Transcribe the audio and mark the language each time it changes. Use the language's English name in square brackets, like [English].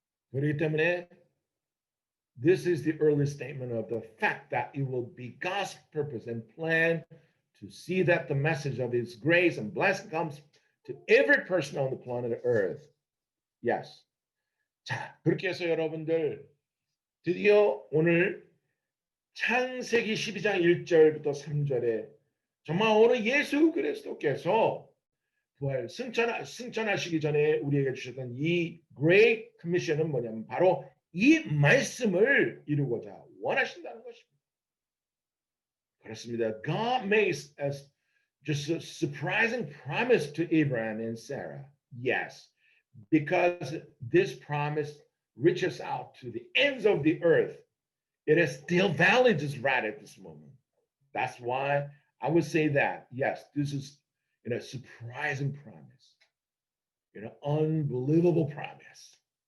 [Korean] 그렇기 때문에 [English] this is the early statement of the fact that it will be God's purpose and plan to see that the message of His grace and blessing comes to every person on the planet Earth. Yes. [Korean] 자, 그렇게 해서 여러분들 드디어 오늘 창세기 12장 1절부터 3절에 정말 오늘 예수 그리스도께서 부활 승천하시기 전에 우리에게 주셨던 이 Great Commission은 뭐냐면 바로 이 말씀을 이루고자 원하신다는 것입니다. 그렇습니다. [English] God makes as just a surprising promise to Abraham and Sarah. Yes, because this promise reaches out to the ends of the earth. It is still valid just right at this moment. That's why I would say that, yes, this is a surprising promise, unbelievable promise.